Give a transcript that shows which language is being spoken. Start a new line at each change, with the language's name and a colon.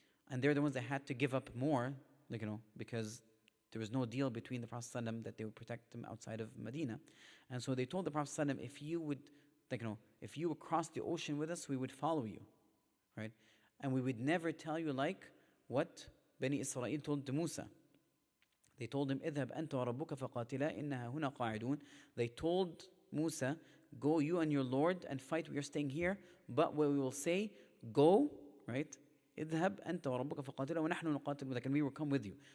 English: And they're the ones that had to give up more, because there was no deal between the Prophet that they would protect them outside of Medina. And so they told the Prophet, if you would cross the ocean with us, we would follow you, right? And we would never tell you like what Bani Israel told to Musa. They told him,
Arabic: اذهب أنت وربك فقاتلا إنها هنا قاعدون.
English: They told Musa, go you and your Lord and fight, we are staying here. But what we will say, go, right?
Arabic: اذهب أنت وربك فقاتلا ونحن نقاتل معك,
English: and we will come with you.